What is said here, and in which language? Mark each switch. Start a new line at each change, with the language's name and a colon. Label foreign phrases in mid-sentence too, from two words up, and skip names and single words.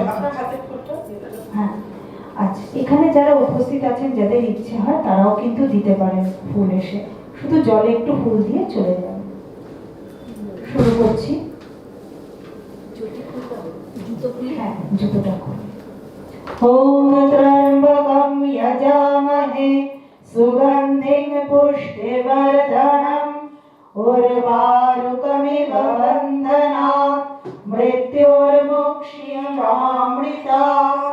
Bangla: আপনার হাতের ফুলটা। হ্যাঁ, আচ্ছা, এখানে যারা উপস্থিত আছেন, যাদের ইচ্ছে হয় তারাও কিন্তু দিতে পারেন ফুল এসে, শুধু জলে একটু ফুল দিয়ে চলে যান। শুরু করছি। হ্যাঁ, জুতোটা খুলে।
Sanskrit: ওম ত্র্যম্বকম যজামহে সুগন্ধিং পুষ্টিবর্ধনম উর্বারুকমিব বন্ধনাৎ মৃত্যুর্মোক্ষ্যমামৃতাৎ।